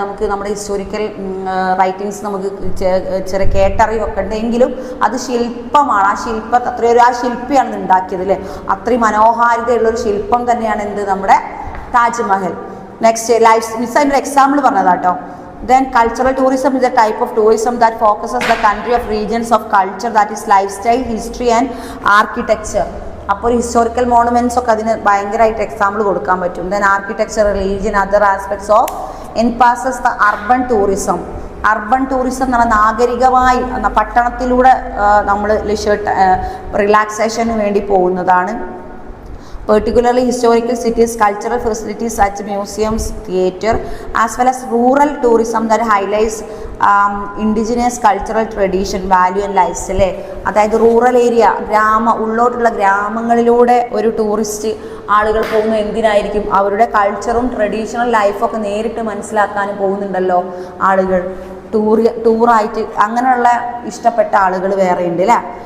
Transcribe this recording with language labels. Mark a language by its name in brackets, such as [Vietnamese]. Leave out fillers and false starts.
[Malayalam] നമുക്ക് നമ്മുടെ [English] historical writings [Malayalam] നമുക്ക് ചെറിയ കേട്ടറിവൊക്കെ ഉണ്ട്, എങ്കിലും അത് ശില്പമാണ്. ആ ശില്പിയാണ് ഉണ്ടാക്കിയത് അല്ലേ. അത്രയും മനോഹാരിതയുള്ളൊരു ശില്പം തന്നെയാണ് എന്ത് നമ്മുടെ താജ്മഹൽ. നെക്സ്റ്റ് അതിൻ്റെ example പറഞ്ഞതാട്ടോ. [English] Then cultural tourism is a type of tourism that focuses the country of regions of culture, that is lifestyle, history and architecture. [Malayalam] അപ്പോൾ ഒരു [English] historical monuments [Malayalam] ഒക്കെ അതിന് ഭയങ്കരമായിട്ട് എക്സാമ്പിൾ കൊടുക്കാൻ പറ്റും. [English] Then architecture, religion, other aspects of encompasses the urban tourism. [Malayalam] Urban tourism എന്ന് പറഞ്ഞാൽ നാഗരികമായി പട്ടണത്തിലൂടെ നമ്മൾ റിലാക്സേഷന് വേണ്ടി പോകുന്നതാണ്. [English] particularly historical cities, cultural facilities such as museums, theatre, as well as rural tourism that highlights indigenous cultural tradition, value and lifestyle. [Malayalam] അതായത് rural area, ഉള്ളോട്ടുള്ള ഗ്രാമങ്ങളിലൂടെ ഒരു tourist ആളുകൾ പോകുന്നത് എന്തിനായിരിക്കും? അവരുടെ കൾച്ചറും [English] traditional ലൈഫൊക്കെ [Malayalam] നേരിട്ട് മനസ്സിലാക്കാനും പോകുന്നുണ്ടല്ലോ ആളുകൾ. ടൂറായിട്ട് അങ്ങനെയുള്ള ഇഷ്ടപ്പെട്ട ആളുകൾ വേറെ ഉണ്ട് അല്ലേ.